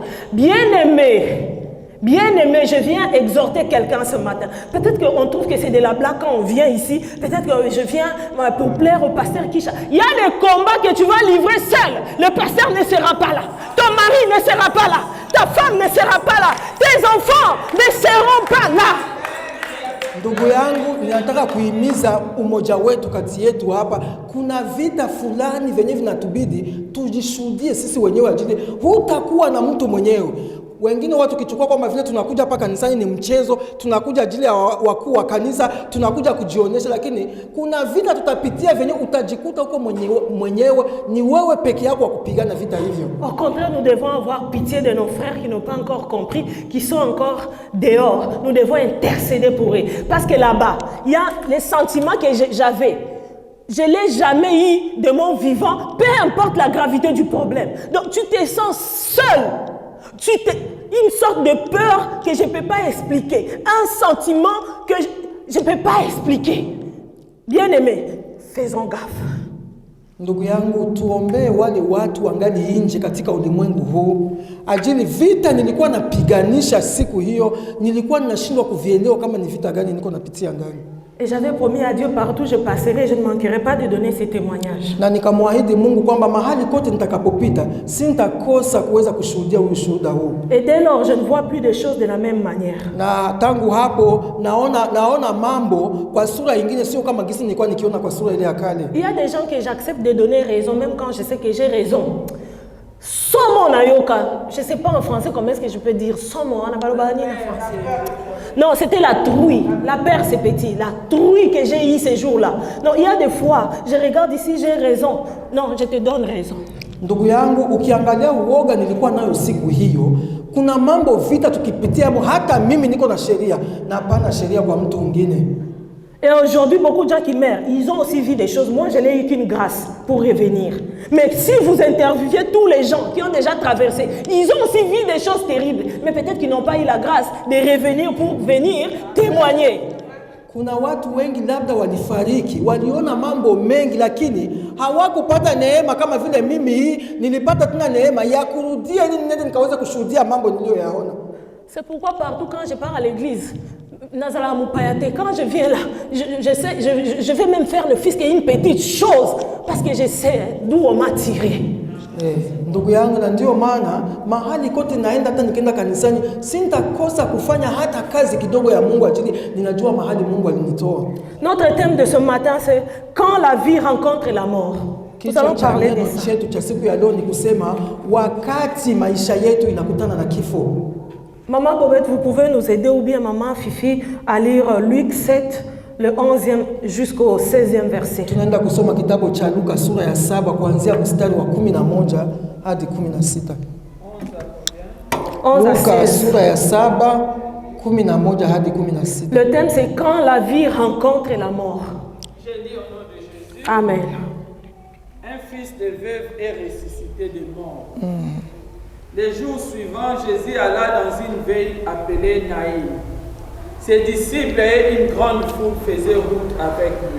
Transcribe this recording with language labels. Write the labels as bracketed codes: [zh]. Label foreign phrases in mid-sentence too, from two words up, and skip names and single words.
[fr] Bien-aimé, je viens exhorter quelqu'un ce matin. Peut-être qu'on trouve que c'est de la blague quand on vient ici. Peut-être que je viens pour plaire au pasteur Kisha. Il y a le combat que tu vas livrer seul. Le pasteur ne sera pas là. Ton mari ne sera pas là. Ta femme ne sera pas là. Tes enfants ne seront pas là. [sw] Ndugu yangu, ninataka kuhimiza umoja wetu kati yetu hapa. Kuna vita fulani venye vinatubidi tujishuhudie sisi wenyewe ajili. Hutakuwa na mtu mwenyewe. Wengine watu kichukua kwamba vile tunakuja hapa kanisani ni mchezo, tunakuja ajili ya wakuu wa kanisa, tunakuja kujionyesha, lakini kuna vita tutapitia venye utajikuta huko mwenyewe ni wewe peke yako wa kupigana vita hivyo. [fr] Au contraire, nous devons avoir pitié de nos frères qui n'ont pas encore compris, qui sont encore dehors. Nous devons intercéder pour eux. Parce que là-bas, il y a les sentiments que j'avais. Je ne l'ai jamais eu de mon vivant, peu importe la gravité du problème. Donc tu te sens seul. Une sorte de peur que je ne peux pas expliquer. Un sentiment que je ne peux pas expliquer. Bien-aimés, faisons gaffe. [sw] Ndugu yangu, tuombee wale watu wangali nje katika ulimwengu huu. Ajili vita nilikuwa napiganisha siku hiyo, nilikuwa ninashindwa kuvielewa kama ni vita gani niko napitia ndani. [fr] Et j'avais promis à Dieu, partout je passerai, je ne manquerai pas de donner ces témoignages. [sw] Na nikamwahidi Mungu kwamba mahali kote nitakapopita sintakosa kuweza kushuhudia ushuhuda huu. [fr] Et dès lors, je ne vois plus des choses de la même manière. [sw] Na tangu hapo naona mambo kwa sura nyingine, sio kama gisi nilikuwa nikiona kwa sura ile ya kale. [fr] Il y a des gens que j'accepte de donner raison même quand je sais que j'ai raison. [ln] Somo nayoka, [fr] je ne sais pas en français comment est-ce que je peux dire somo, on n'a pas le balani en français. Non, c'était la trouille. La peur, c'est petit. La trouille que j'ai eue ces jours-là. Non, il y a des fois, je regarde ici, j'ai raison. Non, je te donne raison. [sw] Ndugu yangu, ukiangalia uoga nilikuwa nayo siku hiyo, kuna mambo vita tukipitia, hata mimi niko na sheria na hapana sheria kwa mtu mwingine. [fr] Et aujourd'hui, beaucoup de gens qui meurent, ils ont aussi vu des choses. Moi, je n'ai eu qu'une grâce pour revenir. Mais si vous interviewez tous les gens qui ont déjà traversé, ils ont aussi vu des choses terribles. Mais peut-être qu'ils n'ont pas eu la grâce de revenir pour venir témoigner. [sw] Kuna watu wengi labda walifariki, waliona mambo mengi lakini hawakupata neema kama vile mimi hii nilipata tuna neema ya kurudia ili niende nikaweza kushuhudia mambo niliyoyaona. [fr] C'est pourquoi partout quand je pars à l'église, quand je viens là, je vais même faire le fisc et une petite chose parce que je sais d'où on m'a tiré. [sw] Ndugu yangu, na ndio maana mahali kote naenda, hata nikienda kanisani sintakosa kufanya hata kazi kidogo ya Mungu ajili ninajua mahali Mungu alinitoa. [fr] Notre thème de ce matin c'est quand la vie rencontre la mort. Nous allons parler de ça. [sw] Chetu cha siku ya leo ni kusema wakati maisha yetu inakutana na kifo. [fr] Maman Bobette, vous pouvez nous aider ou bien Maman Fifi à lire Luc 7, le 11e jusqu'au 16e verset. [sw] Tunaenda kusoma kitabu cha Luka sura ya 7 kuanzia mstari wa 11 hadi 16. [fr] 11 à 16. [sw] Luka sura ya 7, 11 hadi 16. [fr] Le thème c'est quand la vie rencontre la mort. Je lis au nom de Jésus. Amen. Un fils de veuve est ressuscité de mort. Les jours suivants, Jésus alla dans une ville appelée Naïm. Ses disciples et une grande foule faisaient route avec lui.